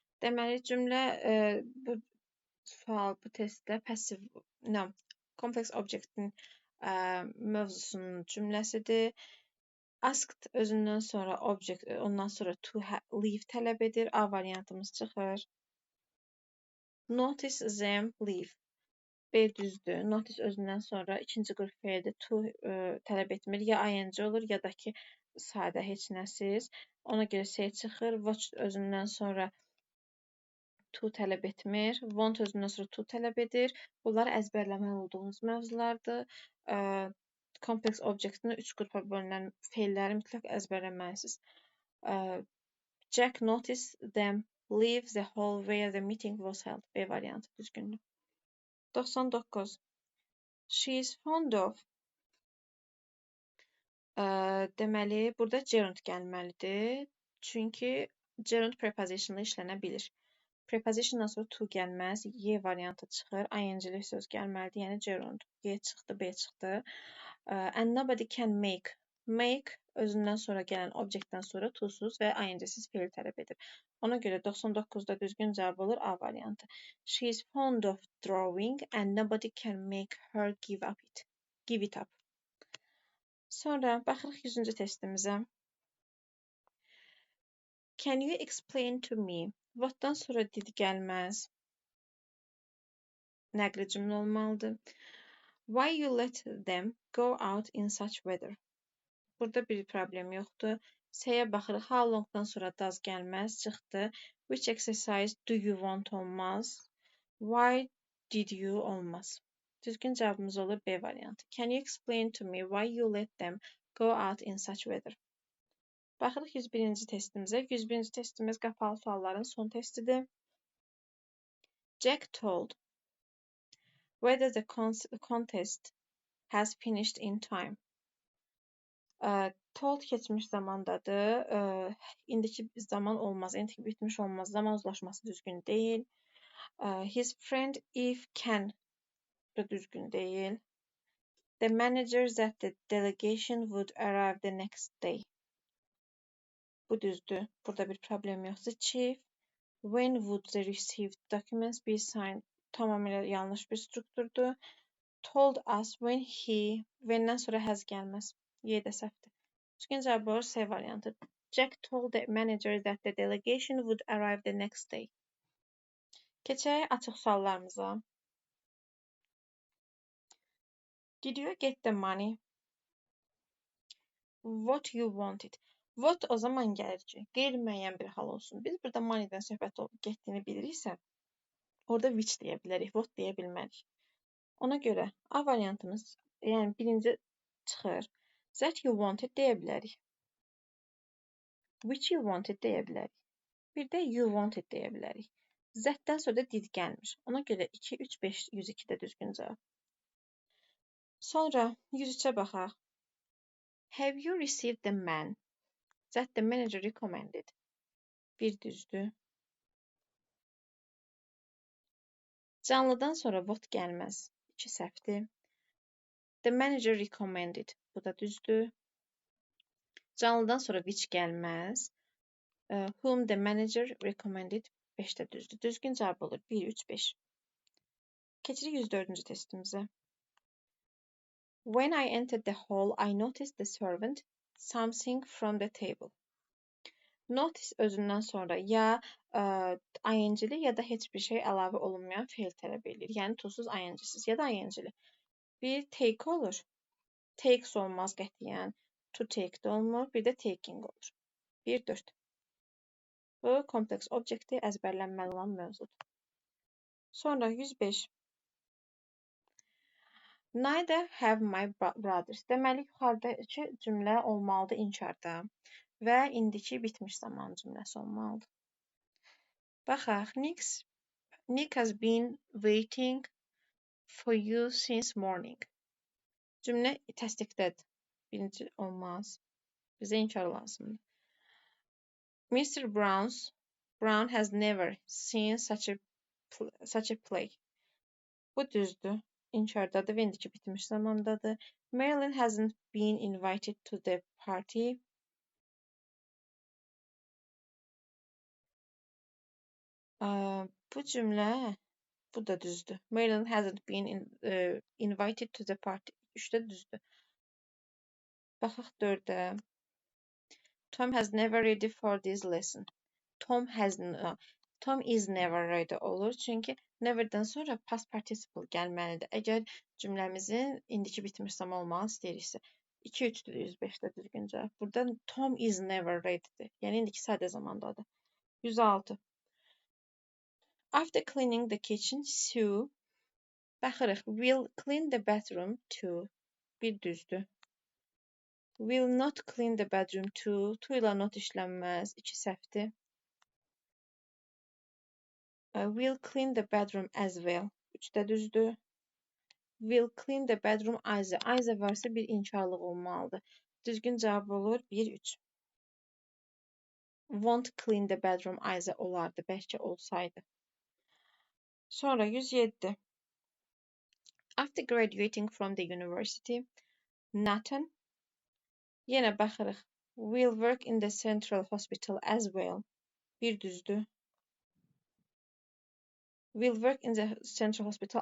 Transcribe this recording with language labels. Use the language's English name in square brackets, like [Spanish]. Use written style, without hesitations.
[Azerbaijani] Deməli cümlə bu sual bu testdə complex object-in mövzusunun cümləsidir. Asked özündən sonra object, ondan sonra to leave tələb edir. A variantımız çıxır. [English] Notice them leave. [Azerbaijani] B düzdür. Notice özündən sonra ikinci qrup feildir. To tələb etmir. Ya ing olur, ya da ki sadə heç nəsiz. Ona görə C çıxır. Watch özündən sonra to tələb etmir. Want özündən sonra to tələb edir. Bunlar əzbərləməli olduğunuz mövzulardır. Complex object-in 3 qrupa bölünən feilləri mütləq əzbərləməlisiniz. [English] Jack noticed them leave the hall where the meeting was held. [Azerbaijani] B variantı düzgündür. 99. [English] She is fond of. [Azerbaijani] Deməli, burada gerund gəlməlidir. Çünki gerund preposition-la işlənə bilir. Preposition-dan sonra to gəlməz. Y variantı çıxır. ING-li söz gəlməlidir. Yəni gerund. Y çıxdı, B çıxdı. [English] And nobody can make. Make [Azerbaijani] özündən sonra gələn obyektdən sonra to-suz və ing-siz fe'l tələb edir. Ona görə 99-da düzgün cavab olur A variantı. [English] She is fond of drawing and nobody can make her give it up. [Azerbaijani] Sonra baxırıq 100-cü testimizə. [English] Can you explain to me? What'dan [Azerbaijani] sonra did gəlməz. Nəqli cümlə olmalıdır. [English] Why you let them go out in such weather? [Azerbaijani] Burada bir problem yoxdur. S-yə baxırıq. How long-dan sonra does gəlməz. Çıxdı. [English] Which exercise do you want [Azerbaijani] olmaz. [English] Why did you [Azerbaijani] olmaz. Düzgün cavabımız olur B variantı. [English] Can you explain to me why you let them go out in such weather? [Azerbaijani] Baxırıq 101-ci testimizə. 101-ci testimiz qapalı sualların son testidir. [English] Jack told whether the contest has finished in time. [Azerbaijani] Told keçmiş zamandadır. İndiki zaman olmaz. İndiki bitmiş olmaz. Zaman uzlaşması düzgün değil. [English] His friend if can [Azerbaijani] da düzgün değil. [English] The manager that the delegation would arrive the next day. [Azerbaijani] Bu düzdür. Burada bir problem yoxdur. [English] Chief when would the received documents be signed? [Azerbaijani] Tamamilə yanlış bir strukturdur. [English] Told us [Azerbaijani] when'dən sonra has gəlməz. Y də səhvdir. Düzgün cavab olur C variantı. [English] Jack told the manager that the delegation would arrive the next day. [Azerbaijani] Keçək açıq suallarımıza. [English] Did you get the money? What you wanted? [Azerbaijani] What o zaman gəlir ki, qeyri-müəyyən bir hal olsun. Biz burada money'dən söhbət getdiyini biliriksə, orada which deyə bilərik, what deyə bilmərik. Ona görə A variantımız, yəni birinci çıxır. [English] That you wanted [Azerbaijani] deyə bilərik. [English] Which you wanted deyə bilərik. [Azerbaijani] Bir də [English] you wanted [Azerbaijani] deyə bilərik. Z-dən sonra da did gəlmir. Ona görə 2, 3, 5, 102 də düzgün cavab. Sonra 103-ə baxaq. [English] Have you received the man that the manager recommended? [Azerbaijani] Bir düzdür. Canlıdan sonra what gəlməz. 2 səhvdir. [English] The manager recommended. [Azerbaijani] Bu da düzdür. Canlıdan sonra which gəlməz. [English] Whom the manager recommended. [Azerbaijani] 5 də düzdür. Düzgün cavab olur. 1, 3, 5. Keçirik 104-cü testimizə. [English] When I entered the hall, I noticed the servant something from the table. [Azerbaijani] Notice özündən sonra ya ing-li ya da heç bir şey əlavə olunmayan fe'l tələb edir. Yəni to-suz ing-siz ya da ing-li. Bir take olur. Takes olmaz qətiyyən. To take də olmur. Bir də taking olur. 1, 4. Bu kompleks obyekti əzbərlənməli olan mövzudur. Sonra 105. [English] Neither have my brothers. [Azerbaijani] Deməli, yuxarıdakı cümlə olmalıdır inkarda və indiki bitmiş zaman cümləsi olmalıdır. Baxaq, [English] Nick has been waiting for you since morning. [Azerbaijani] Cümlə təsdiqdədir. Birinci olmaz. Bizə inkar lazımdır. Mr. [English] Brown has never seen such a play. [Azerbaijani] Bu düzdür. İnkardadır və indiki bitmiş zamandadır. [English] Marilyn hasn't been invited to the party. [Azerbaijani] Bu cümlə, bu da düzdür. [English] Marilyn hasn't been invited to the party. [Azerbaijani] 3-də düzdür. Baxaq 4-də. [English] Tom has never ready for this lesson. Tom is never ready [Azerbaijani] olur. Çünki never'dən sonra past participle gəlməlidir. Əgər cümləmizin indiki bitmiş zaman olmağı istəyiriksə. 2-3-dür 105-də düzgün cavab. Burada [English] Tom is never ready'dir. [Azerbaijani] Yəni indiki sadə zamandadır. [English] 106. After cleaning the kitchen, Sue [Azerbaijani] baxırıq. [English] Will clean the bathroom too. [Azerbaijani] Bir düzdür. [English] Will not clean the bedroom too. [Azerbaijani] To ilə not işlənməz. 2 səhvdir. [English] Will clean the bedroom as well. [Azerbaijani] 3-də düzdür. [English] Will clean the bedroom either. [Azerbaijani] Either varsa bir inkarlıq olmalıdır. Düzgün cavab olur 1-3. [English] Won't clean the bedroom either olardı. [Azerbaijani] Bəlkə olsaydı. Sonra 107. [English] After graduating from the university, Nathan [Azerbaijani] Yenə baxırıq. [English] Will work in the central hospital as well. [Azerbaijani] Bir düzdür. [English] Will work in the central hospital.